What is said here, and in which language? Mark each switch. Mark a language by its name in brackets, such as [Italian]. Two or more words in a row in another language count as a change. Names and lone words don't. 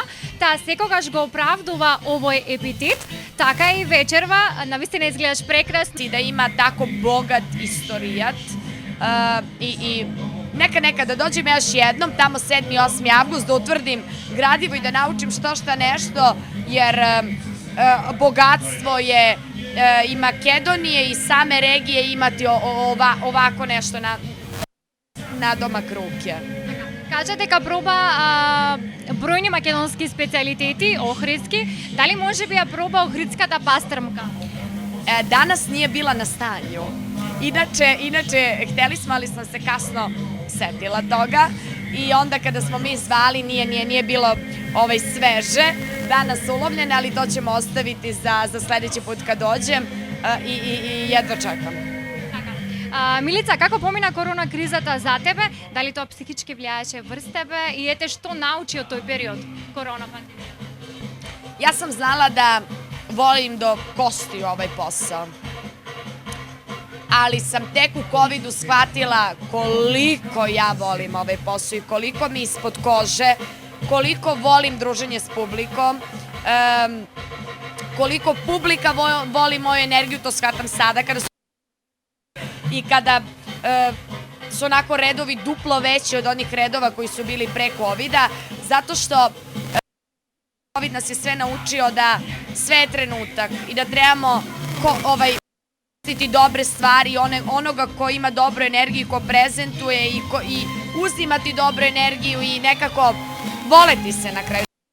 [Macedonian] Таа секогаш го оправдува овој епитет, така и вечерва, навистина изгледаш прекрасно. [Serbian] И да има тако богат историјат и нека да доđem još jednom, tamo 7. i 8. avgust, da utvrdim gradivo i da naučim što nešto, jer bogatstvo je i Makedonije i same regije imati ovako nešto na domak ruke. [Macedonian] Кажа дека проба бројни македонски специјалитети, охридски. Дали може би ја проба охридската пастрмка? [Serbian] Danas nije bila na stanju. Inače, hteli smo, ali sam se kasno setila toga. I onda kada smo mi zvali, nije bilo sveže, danas ulovljene, ali to ćemo ostaviti za sledeći put kad dođem i jedva čekam. [Macedonian] Милица, како помина корона кризата за тебе? Дали тоа психички влијаеше врз тебе и ете што научи од тој период, корона пандемија? [Serbian] Ja sam znala da volim do kosti ovaj posao. Ali sam tek u covidu shvatila koliko ja volim ovaj posao i koliko mi ispod kože, koliko volim druženje s publikom, koliko publika voli moju energiju, to shvatam sada kada su onako redovi duplo veći od onih redova koji su bili pre covida, zato što covid nas je sve naučio da sve je trenutak i da trebamo dobre stvari, onoga ko ima dobru energiju, ko prezentuje i uzimati dobru energiju i nekako voleti se na kraju.